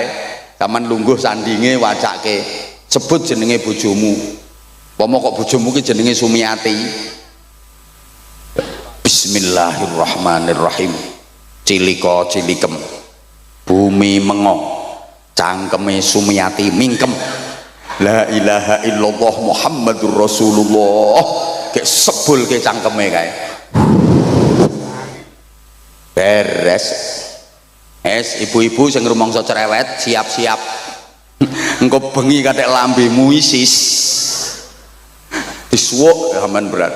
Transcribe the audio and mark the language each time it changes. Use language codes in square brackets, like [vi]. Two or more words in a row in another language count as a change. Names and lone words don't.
[jv] Taman lungguh sandinge wacake sebut jenenge bojomu. Pomo kok bojomu ki jenenge Sumiati. Bismillahirrahmanirrahim. Cilika cilikem. Bumi mengo. Cangkeme Sumiati mingkem. [ar] لا إله إلا الله محمد رسول الله. [jv] Kek sebul ke cangkeme kae. Beres. Ibu-ibu sing rumangsa cerewet siap-siap. Engko bengi kathek lambemu isis. Disuwuk aman berarti.